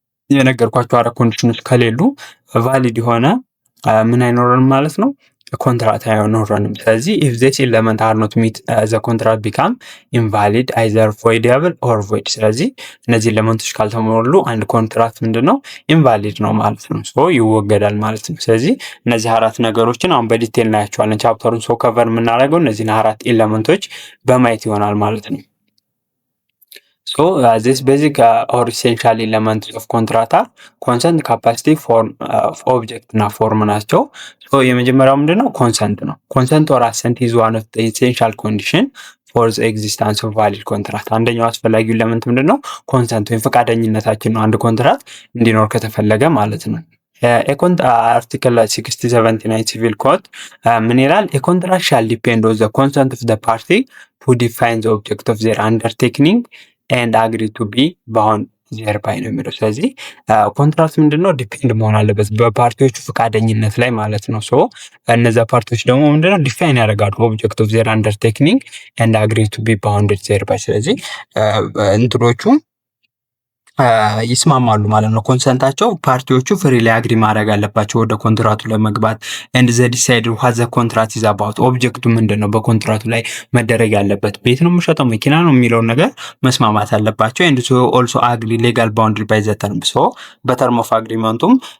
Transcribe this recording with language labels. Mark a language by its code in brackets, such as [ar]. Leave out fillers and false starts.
[am] የነገርኳቸው አራት ኮንዲሽኖች ከሌሉ ቫሊድ የሆነ ምን አይኖረንም ማለት ነው ኮንትራት አይኖረንም። ስለዚህ [en] ኢፍ ዚስ ኤለመንት አር ኖት ሚት ዘ ኮንትራት ቢካም ኢንቫሊድ አይዘር ቮይደብል ኦር ቮይድ። [am] ስለዚህ እነዚህ ኤለመንቶች ካልተሞሉ አንድ ኮንትራት ምንድነው ኢንቫሊድ ነው ማለት ነው፣ ሶ ይወገዳል ማለት ነው። ስለዚህ እነዚህ አራት ነገሮችን አሁን በዲቴል እናያቸዋለን። ቻፕተሩን ሶ ከቨር የምናደርገው እነዚህን አራት ኤለመንቶች በማየት ይሆናል ማለት ነው። [en] this basic or essential elements of contract are consent, capacity, form, object [am] እና ፎርም ናቸው። የመጀመሪያው ምንድነው? ኮንሰንት ነው። [en] ኮንሰንት or assent is one of the essential condition for the existence of valid contract። [am] አንደኛው አስፈላጊው ኤሌመንት ምንድነው? ኮንሰንት ወይም ፈቃደኝነታችን ነው፣ አንድ ኮንትራት እንዲኖር ከተፈለገ ማለት ነው። አርቲክል 6079 ሲቪል ኮድ ምን ይላል? [en] a contract shall depend on the consent of the party who define the object of their undertaking and agree to be bound thereby [am] ነው የሚለው። ስለዚህ ኮንትራክት ምንድነው? ዲፔንድ መሆን አለበት በፓርቲዎቹ ፈቃደኝነት ላይ ማለት ነው። እነዛ ፓርቲዎች ደግሞ ምንድነው? ዲፋይን ያደርጋሉ [en] ኦብጀክት ኦፍ ዜር አንደርቴኪንግ ኤንድ አግሪ ቱ ቢ ባውንድድ ዜርባይ። [am] ስለዚህ እንትኖቹ ይስማማሉ ማለት ነው። ኮንሰንታቸው ፓርቲዎቹ ፍሪ ላይ አግሪ ማድረግ አለባቸው ወደ ኮንትራቱ ለመግባት። [en] ኤንድ ዘ ዲሳይድ ዋት ዘ ኮንትራት ኢዝ አባውት። [am] ኦብጀክቱ ምንድን ነው በኮንትራቱ ላይ መደረግ ያለበት፣ ቤት ነው የምሸጠው መኪና ነው የሚለውን ነገር መስማማት አለባቸው። [en] ኤንድ ኦልሶ አግሪ ሌጋል ባውንድሪ ባይ ዘ ተርም። [am] በተርም ኦፍ አግሪመንቱም